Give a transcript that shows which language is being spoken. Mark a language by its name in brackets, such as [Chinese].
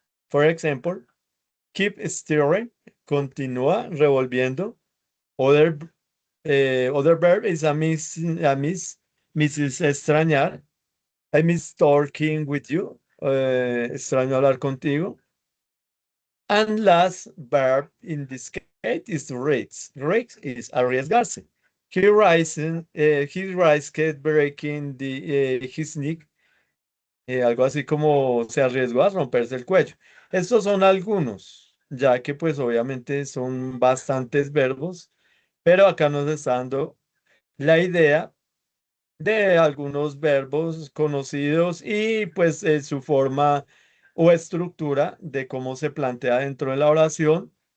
[English] For example, keep stirring. [Spanish] Continúa revolviendo. [English] Other verb is a miss is extrañar. I miss talking with you. [Spanish] Extraño hablar contigo. [English] And last verb in this case is risk. Risk is arriesgarse. He risked breaking his neck. [Spanish] Algo así como se arriesgó a romperse el cuello. Estos son algunos, ya que pues obviamente son bastantes verbos, pero acá nos está dando la idea de algunos verbos conocidos y pues su forma o estructura de cómo se plantea dentro de la oración,